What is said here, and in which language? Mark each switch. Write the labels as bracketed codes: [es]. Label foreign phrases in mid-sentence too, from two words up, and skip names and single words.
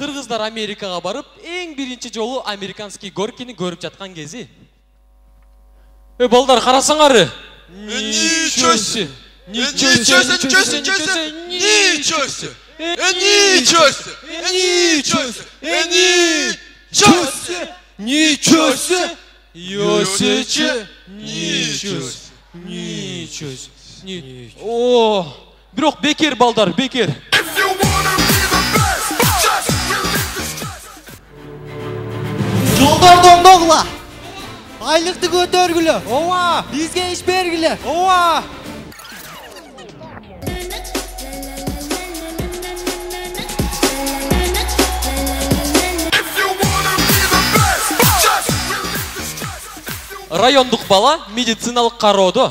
[ky] кыздар Америкага барып, эң биринчи жолу [ru] американский горкини [ky] көрүп жаткан кези. Балдар, карасаңары. [ru] Ничего себе! Ничего себе! О, [ky] бирок бекер балдар, бекер. Жолдорду оңдогула. Айлыкты көтөргүлө. Ооба. Бизге иш бергиле. Ооба. Райондук бала медициналык кароодо.